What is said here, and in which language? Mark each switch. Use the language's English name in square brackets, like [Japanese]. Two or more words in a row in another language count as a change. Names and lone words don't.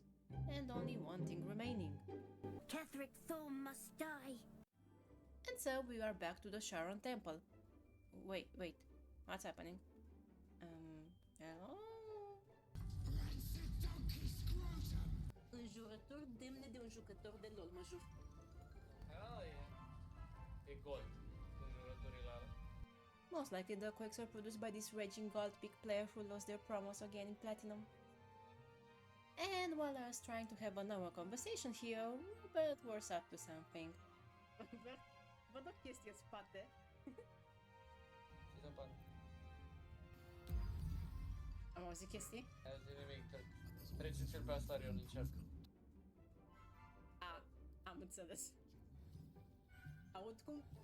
[English] And only one thing remaining. Catherick Thorn must die. And so we are back to the Sharon temple. Wait, what's happening? Hello? Rancid donkey scrotum! [Romanian] Înjurător demne de un jucător de LOL, mă jur. Ah, e gold. Înjurăturile alea. [English] Most likely the quakes are produced by this raging gold peak player who lost their promos again in platinum. And while I was trying to have a normal conversation here, Robert was up to something. [Romanian] Văd o chestie în spate. Ce se întâmplă? Am auzit chestii? Ai auzit nimic, trece-ți-l pe Astarion, încearcă. Am înțeles. Aud cum...